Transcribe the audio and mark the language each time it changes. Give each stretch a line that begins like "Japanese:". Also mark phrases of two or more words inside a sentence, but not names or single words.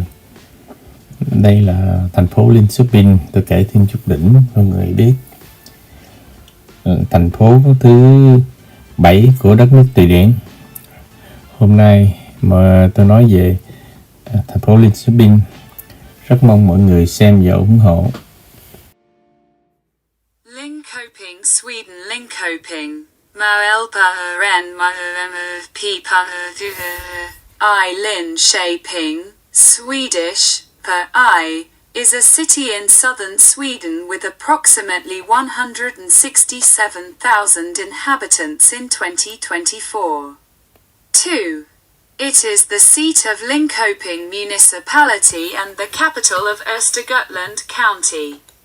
Vietnamese: Đây là thành phố Linköping, tôi kể thêm chút đỉnh cho mọi người biết. Thành phố thứ 7 của đất nước Thụy Điển. Hôm nay mà tôi nói về thành phố Linköping, rất mong mọi người xem và ủng hộ.
English: Linköping, Sweden. Linköping. Linköping, Swedish, is a city in southern Sweden with approximately 167,000 inhabitants in 2024. 2. It is the seat of Linköping Municipality and the capital of Östergötland County.